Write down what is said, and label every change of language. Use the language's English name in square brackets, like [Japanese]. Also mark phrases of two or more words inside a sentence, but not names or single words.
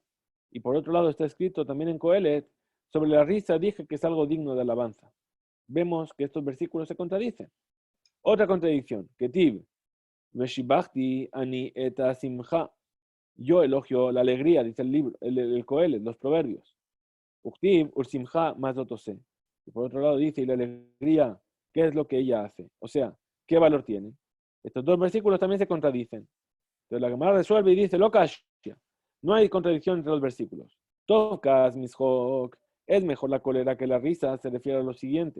[Spanish] Y por otro lado está escrito también en Coelet, sobre la risa dije que es algo digno de alabanza. Vemos que estos versículos se contradicen. Otra contradicción, [Hebrew] כתיב ושבחתי אני את השמחה. [Spanish] Yo elogio la alegría, dice el libro, el Coelet, los proverbios. [Hebrew] וכתיב ולשמחה מה זה עושה. [Spanish] Y por otro lado dice, y la alegría, ¿qué es lo que ella hace? O sea, ¿qué valor tiene? Estos dos versículos también se contradicen. Entonces la Gemara resuelve y dice, [Hebrew] לא קשיא. [Spanish] No hay contradicción entre los versículos. [Hebrew] טוב כעס משחוק. [Spanish] Es mejor la cólera que la risa, se refiere a lo siguiente.